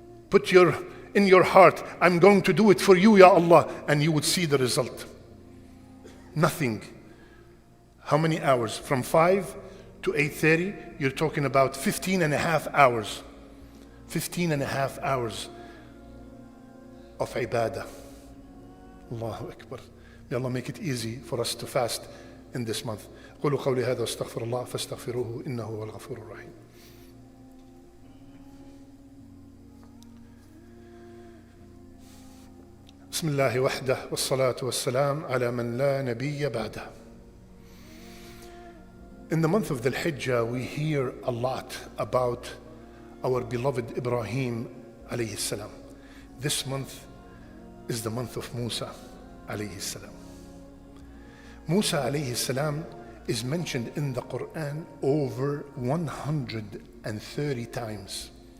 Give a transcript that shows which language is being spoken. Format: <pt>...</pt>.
<en>Put in your heart, I'm going to do it for you, Ya Allah, and you would see the result. Nothing. How many hours? From 5 to 8:30, you're talking about 15 and a half hours. 15 and a half hours of ibadah. Allahu Akbar. May Allah make it easy for us to fast in this month.</en> <ar>قولوا قولي هذا واستغفر الله فاستغفروه إنه هو الغفور الرحيم. بسم الله وحده والصلاة والسلام على من لا نبي بعده.</ar> <en>In the month of Dhul Hijjah, we hear a lot about our beloved Ibrahim alayhi salam. This month is the month of Musa alayhi salam. Musa alayhi salam is mentioned in the Quran over 130 times.</en>